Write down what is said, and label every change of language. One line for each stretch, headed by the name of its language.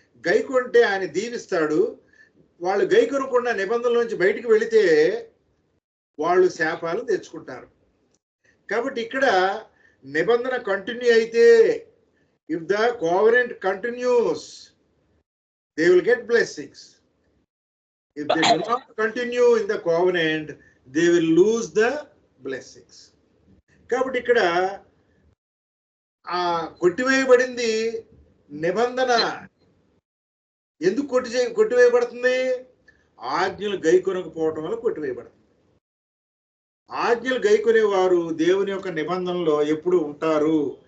Telugu: గైకొంటే ఆయన దీవిస్తాడు. వాళ్ళు గైకొనకుండా నిబంధనల నుంచి బయటికి వెళితే వాళ్ళు శాపాలు తెచ్చుకుంటారు. కాబట్టి ఇక్కడ నిబంధన కంటిన్యూ అయితే,
English: If the covenant continues they will get blessings. If they do not continue in the covenant, they will lose the blessings.
Telugu: కాబట్టి ఇక్కడ ఆ కొట్టివేయబడింది నిబంధన. ఎందుకు కొట్టివేయబడుతుంది? ఆజ్ఞలు గైకొనకపోవటం వల్ల కొట్టివేయబడుతుంది. ఆజ్ఞలు గైకొనేవారు దేవుని యొక్క నిబంధనలో ఎప్పుడు ఉంటారు.